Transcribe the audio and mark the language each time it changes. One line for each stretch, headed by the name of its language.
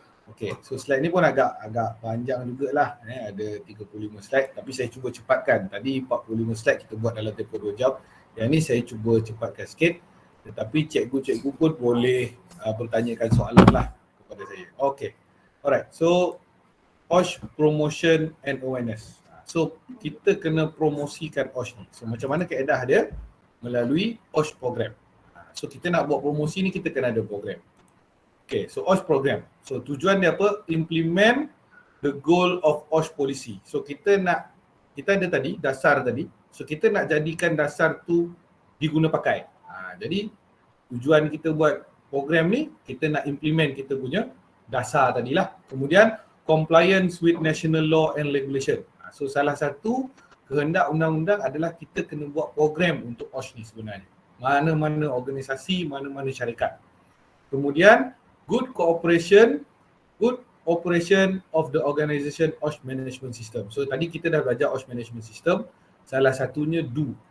Malay: Okay, so slide ni pun agak panjang jugalah. Ada 35 slide, tapi saya cuba cepatkan. Tadi 45 slide kita buat dalam tempoh 2 jam. Yang ni saya cuba cepatkan sikit. Tetapi cikgu-cikgu pun boleh bertanyakan soalan lah kepada saya. Okay, alright.
English: So, OSH promotion and awareness.
Malay: So, kita kena promosikan OSH ni. So, macam mana kaedah dia? Melalui OSH program. So, kita nak buat promosi ni, kita kena ada program. Okay, so OSH program. So, tujuan dia apa?
English: Implement the goal of OSH policy.
Malay: So, kita ada tadi, dasar tadi. So, kita nak jadikan dasar tu diguna pakai. Jadi, tujuan kita buat program ni, kita nak implement kita punya dasar tadilah.
English: Kemudian, compliance with national law and regulation.
Malay: So, salah satu kehendak undang-undang adalah kita kena buat program untuk OSH ni sebenarnya. Mana-mana organisasi, mana-mana syarikat. Kemudian,
English: good operation of the organisation OSH management system.
Malay: So, tadi kita dah belajar OSH management system. Salah satunya do.